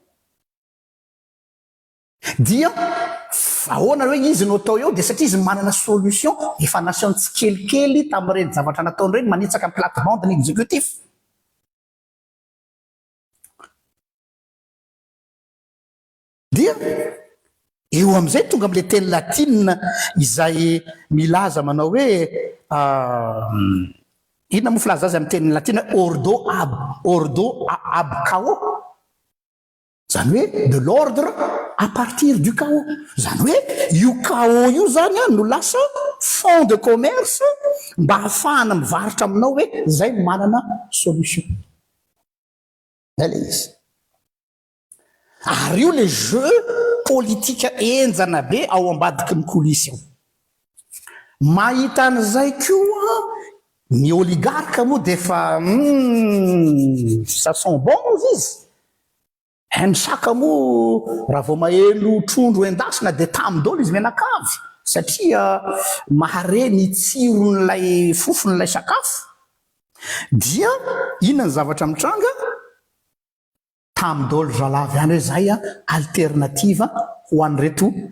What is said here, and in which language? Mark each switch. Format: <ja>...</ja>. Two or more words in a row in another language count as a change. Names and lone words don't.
<mg>dia ahoana hoe izy no atao eo de satria izy manana solution efa nation tsy kelikely tamin'ireny zavatra nataony reny manitsaka amin'ny plate-bande ny exécutif dia eo amizay tonga am'le teny latine izay milaza manao hoe inona mo filaza azy amin'ny teny latine</mg> <la>ordo ab chaos</la> <mg>zany hoe</mg> <fr>de l'ordre à partir du chaos</fr> <mg>zany hoe io chaos io zany no lasa</mg> <fr>fond de commerce</fr> <mg>mba hafahana mivarotra aminao hoe zay manana solution ele izy ary io</mg> <fr>le jeu</fr> <mg>politika enjana be ao ambadiky ny coulisse io mahita an'izay koa ny oligarque moa de fa</mg> <fr>ça sont bons</fr> <mg>izy ny saka moa raha vao maheno trondro endasina de tamidolo izy menakavy satria mahare ny tsiron'lay fofon'lay sakafo dia inona ny zavatra mitranga tamidolo zalavy any hoe zay alternativa ho an'reto</mg>